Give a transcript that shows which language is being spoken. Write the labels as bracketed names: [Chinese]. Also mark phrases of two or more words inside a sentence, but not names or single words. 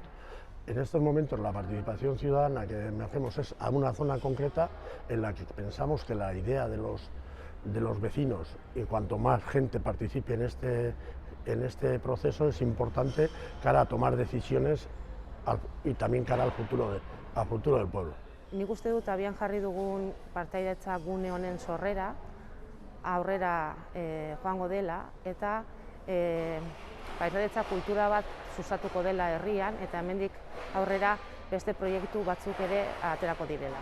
[Spanish] En estos momentos la participación ciudadana que hacemos es a una zona concreta en la que pensamos que la idea de los vecinos y cuanto más gente participe en este proceso es importante cara a tomar decisiones y también cara al futuro del pueblo. [Basque] Nik uste dut abian jarri dugun partaidetza gune honen sorrera aurrera joango dela eta partaidetza kultura bat sustatuko dela herrian eta hemendik aurrera beste proiektu batzuk ere aterako direla.